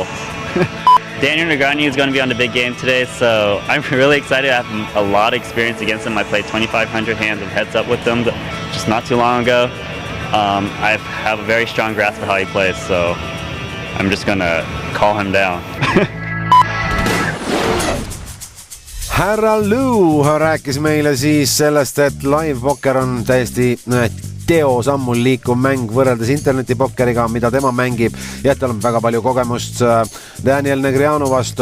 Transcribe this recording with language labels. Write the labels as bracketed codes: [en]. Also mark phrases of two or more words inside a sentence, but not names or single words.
[en] Daniel Negreanu is going to be on the big game today, so I'm really excited. I have a lot of experience against him. I played 2,500 hands of heads up with him just not too long ago. I have a very strong grasp of how he plays, so I'm just going to call him down. [et] Härra Lou rääkis meile siis sellest, et [en] live poker [et] on täiesti teosammul liikuv mäng võrreldes internetipokkeriga, mida tema mängib, ja tal on väga palju kogemust Daniel Negreanu vastu.